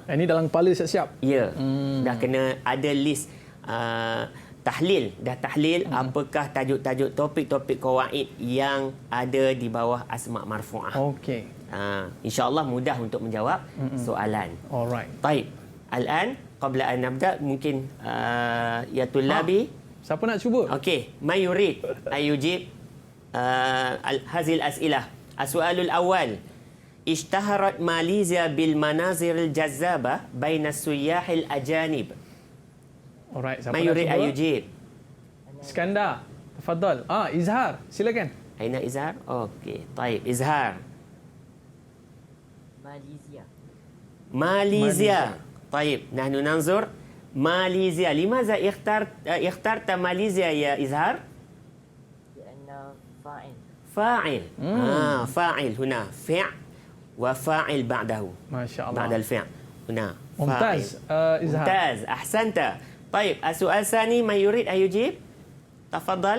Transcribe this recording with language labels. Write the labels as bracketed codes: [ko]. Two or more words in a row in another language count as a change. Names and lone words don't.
[ms] Ini dalam kepala siap-siap. Ya, dah kena ada list tahlil. Dah tahlil apakah tajuk-tajuk topik-topik kawaid yang ada di bawah [ar] أسماء مرفوعة. [ms] Okey. InsyaAllah mudah untuk menjawab soalan. Alright. Baik, [ar] الآن، قبل أن نبدأ, mungkin يا طلابي. [ms] Siapa nak cuba? Okey, [ar] ما يريد أن يجيب هذه الأسئلة. السؤال الأول. اشتهرت Malaysia بالمناظر الجذابة بين السياح الأجانب. [ms] Alright, siapa [ar] Ma [ms] nak [ar] yurid [ms] cuba? [ar] ayujib. [ms] Iskandar. Tafadhal. Izhar, silakan. [ar] Aina Izhar? Okey, taib. Izhar. Malaysia. Taib. Nahnu nanzur Malaysia. Limaza ikhtarta Malaysia ya Izhar? لأنه فاعل. فاعل. فاعل هنا فعل وفاعل بعده. Masya بعد Allah. الفعل. هنا ممتاز. فاعل. Izhar. ممتاز. أحسنت. طيب السؤال الثاني ما يريد أن يجيب؟ تفضل.